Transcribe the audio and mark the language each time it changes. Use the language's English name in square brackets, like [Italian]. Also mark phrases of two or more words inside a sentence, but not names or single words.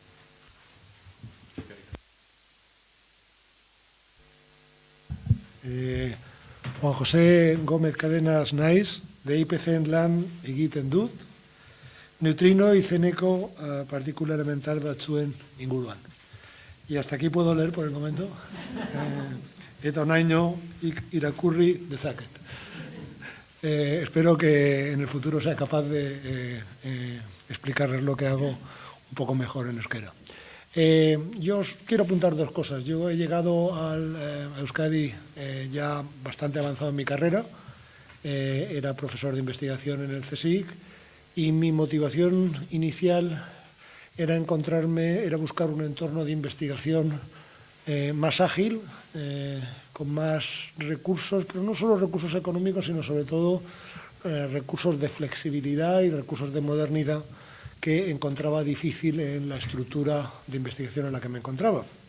[Basque] Juan José Gómez Cadenas naiz, de IPCen lan egiten dut, neutrino izeneko [Spanish] partícula elemental [Basque] batzuen inguruan. [Spanish] Y hasta aquí puedo leer por el momento. [Basque] Eta onaino irakurri dezaket. [Spanish] Espero que en el futuro sea capaz de explicarles lo que hago un poco mejor en euskera. Yo os quiero apuntar dos cosas. Yo he llegado a Euskadi ya bastante avanzado en mi carrera. Era profesor de investigación en el CSIC y mi motivación inicial era buscar un entorno de investigación más ágil, con más recursos, pero no solo recursos económicos, sino sobre todo recursos de flexibilidad y recursos de modernidad que encontraba difícil en la estructura de investigación en la que me encontraba.